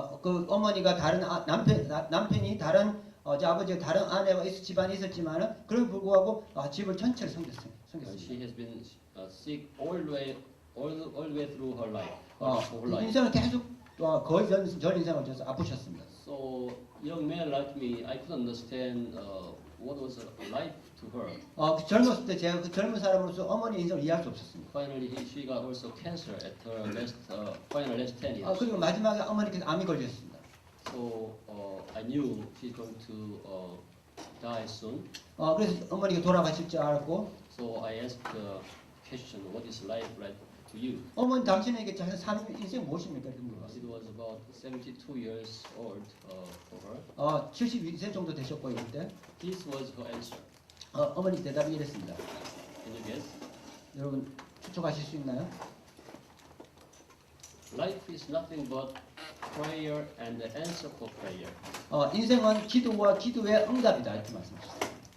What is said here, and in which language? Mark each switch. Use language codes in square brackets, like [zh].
[ko] 그 어머니가 다른 남편이 다른 제 아버지가 다른 아내가 집안에 있었지만은 그럼에도 불구하고 집을 전체를 섬겼습니다. [en] She has been sick all the way through her life. Whole life. [ko] 인생을 계속 거의 전 인생을 져서 아프셨습니다. [en] So young man like me, I couldn't understand what was life to her. [ko] 그 젊었을 때 제가 그 젊은 사람으로서 어머니 인생을 이해할 수 없었습니다. [en] Finally, she got also cancer at her final last 10 years. [ko] 그리고 마지막에 어머니께서 암이 걸렸습니다. [en] So I knew she's going to die soon. [ko] 그래서 어머니가 돌아가실 줄 알았고, [en] So I asked the question, what is life like to you? [ko] 어머니 당신에게 자신 사는 인생 무엇입니까? 이렇게 물어봤어요. [en] It was about 72 years old for her. [ko] 72세 정도 되셨고요 그때. [en] This was her answer. [ko] 어머니 대답이 이랬습니다. [en] Can you guess? [ko] 여러분 추측하실 수 있나요? [en] Life is nothing but prayer and the answer for prayer. [ko] 인생은 기도와 기도의 응답이다 이렇게 말씀하셨어요.